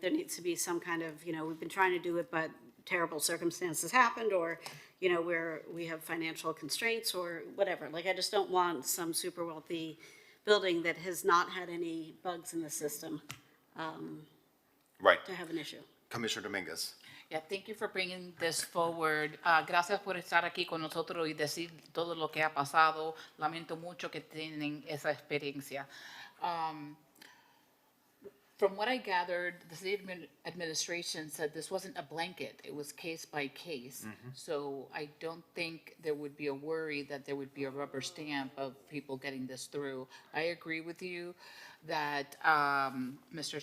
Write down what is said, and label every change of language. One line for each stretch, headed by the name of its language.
English: There needs to be some kind of, we've been trying to do it, but terrible circumstances happened, or, where we have financial constraints or whatever. Like, I just don't want some super wealthy building that has not had any bugs in the system to have an issue. Commissioner Dominguez. Yeah, thank you for bringing this forward.
Spanish: Gracias por estar aquí con nosotros y decir todo lo que ha pasado. Lamento mucho que tienen esa experiencia.
English: From what I gathered, the city administration said this wasn't a blanket. It was case by case. Mm-hmm. So I don't think there would be a worry that there would be a rubber stamp of people getting this through. I agree with you that, Mr.